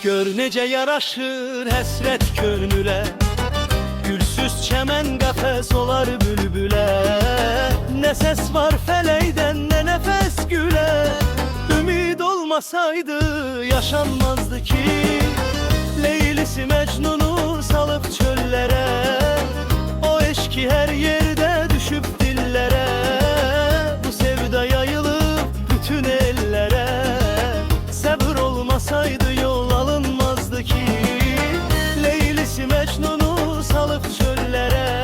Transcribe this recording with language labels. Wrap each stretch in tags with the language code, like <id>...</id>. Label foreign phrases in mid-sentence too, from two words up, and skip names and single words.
<az>necə yaraşır həsrət könülə. Gülsüz çəmən qəfəs olar bülbülə. Nə səs var fələkdən, nə nəfəs gülə. Ümid olmasaydı yaşanmazdı ki.</az> <tr>Leylisi Mecnun'u salıp çöllere. O eşki her yerde düşüp dillere. Bu sevda yayılıp bütün ellere.</tr> <az>Sabır olmasaydı yol alınmazdı ki.</az> <tr>Leylisi Mecnun'u salıp çöllere.</tr>